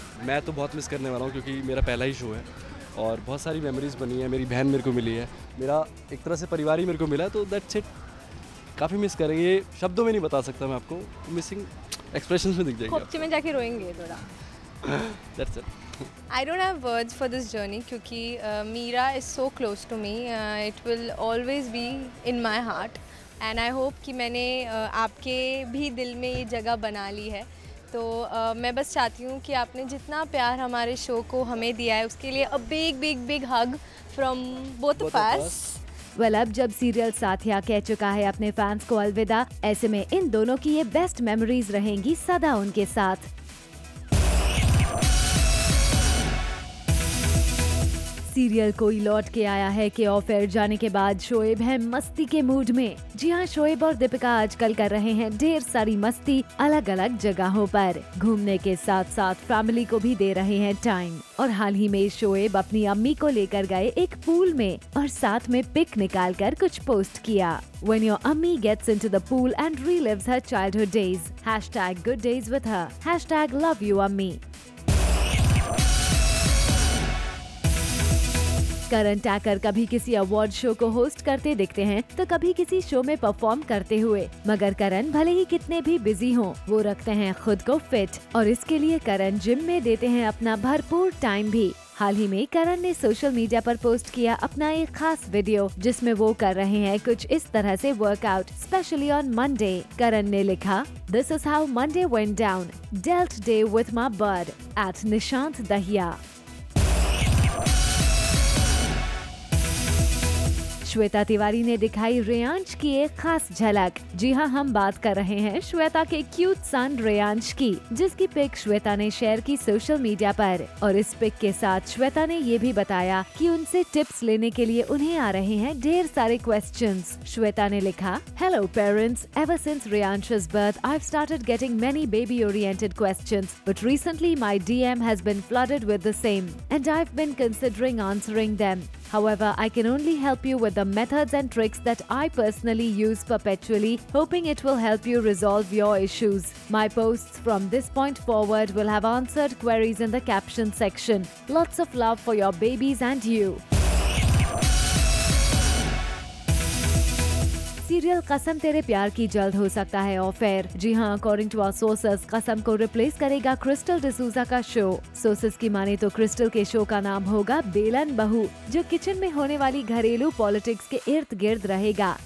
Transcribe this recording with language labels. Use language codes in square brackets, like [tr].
[hi] मैं तो बहुत मिस करने वाला हूँ क्योंकि मेरा पहला ही शो है और बहुत सारी मेमोरीज बनी है। मेरी बहन मेरे को मिली है, मेरा एक तरह से परिवार ही मेरे को मिला, तो [en] That's it. [hi] काफ़ी मिस करेंगे, ये शब्दों में नहीं बता सकता मैं आपको, मिसिंग एक्सप्रेशंस में दिख जाएगी। खोपचे में जाके रोएंगे थोड़ा। [en] That's it. I don't have words for this journey [hi] क्योंकि [en] Meera is so close to me. It will always be in my heart. And I hope [hi] कि मैंने आपके भी दिल में ये जगह बना ली है। तो मैं बस चाहती हूँ कि आपने जितना प्यार हमारे शो को हमें दिया है उसके लिए [en] A big big big hug from both of us. [hi] Well, अब जब सीरियल साथिया कह चुका है अपने फैंस को अलविदा, ऐसे में इन दोनों की ये बेस्ट मेमोरीज रहेंगी सदा उनके साथ। सीरियल कोई लौट के आया है कि ऑफ एयर जाने के बाद शोएब है मस्ती के मूड में। जी हाँ, शोएब और दीपिका आजकल कर रहे हैं ढेर सारी मस्ती अलग अलग जगहों पर। घूमने के साथ साथ फैमिली को भी दे रहे हैं टाइम। और हाल ही में शोएब अपनी अम्मी को लेकर गए एक पूल में और साथ में पिक निकाल कर कुछ पोस्ट किया। [en] When your ammi gets into the pool and relives her childhood days, #GoodDaysWithHer, #LoveYouAmmi। [hi] करण टैकर कभी किसी अवार्ड शो को होस्ट करते दिखते हैं तो कभी किसी शो में परफॉर्म करते हुए, मगर करण भले ही कितने भी बिजी हों, वो रखते हैं खुद को फिट और इसके लिए करण जिम में देते हैं अपना भरपूर टाइम भी। हाल ही में करण ने सोशल मीडिया पर पोस्ट किया अपना एक खास वीडियो जिसमें वो कर रहे हैं कुछ इस तरह से वर्कआउट, [en] Specially on Monday. [hi] करण ने लिखा, [en] "This is how Monday went down. Dealt day with my bud at Nishant Dahiya." [hi] Shweta Tiwari ने दिखाई रेयांश की एक खास झलक। जी हाँ, हम बात कर रहे हैं श्वेता के क्यूट सन रेयांश की, जिसकी पिक श्वेता ने शेयर की सोशल मीडिया पर। और इस पिक के साथ श्वेता ने ये भी बताया कि उनसे टिप्स लेने के लिए उन्हें आ रहे हैं ढेर सारे क्वेश्चंस। श्वेता ने लिखा, [en] "Hello parents, ever since Reyansh's birth, I've started getting many baby-oriented questions, but recently my DM has been flooded with the same, and I've been considering answering them. However, I can only help you with the methods and tricks that I personally use perpetually, hoping it will help you resolve your issues. My posts from this point forward will have answered queries in the caption section. Lots of love for your babies and you." [hi] Serial कसम तेरे प्यार की जल्द हो सकता है of air. जी हाँ, [en] according to our sources, [hi] कसम को रिप्लेस करेगा क्रिस्टल डिसूजा का शो। सोर्सेस की माने तो क्रिस्टल के शो का नाम होगा बेलन बहू, जो किचन में होने वाली घरेलू पॉलिटिक्स के इर्द गिर्द रहेगा।